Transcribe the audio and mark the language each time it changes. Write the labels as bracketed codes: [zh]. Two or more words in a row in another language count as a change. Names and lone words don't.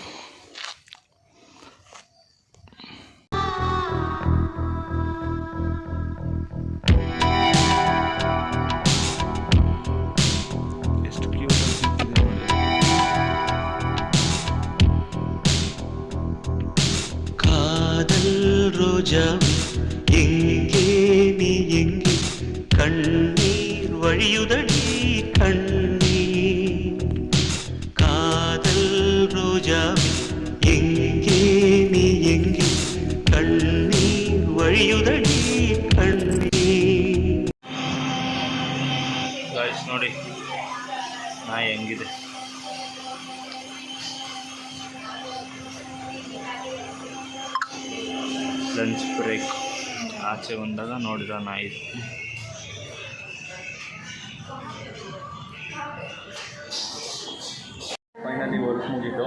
[kn] ಎಷ್ಟು ಕ್ಯೂಟ್ ಅನಿಸುತ್ತಿದೆ ನೋಡಿ. [ta] காதல் ரோஜா எங்கே வழியுதடி கண்ணீர் காதல் ரோஜா எங்கே நீ எங்கே கண்ணீர் வழியுதடி கண்ணீர். [kn] ಗಾಯ್ಸ್ ನೋಡಿ ನಾಯಿ ಹೆಂಗಿದೆ. [en] lunch break [kn] ಆಚೆ ಬಂದಾಗ ನೋಡಿದ ನಾಯಿ. [en] finally work [kn] ಮುಗೀತು.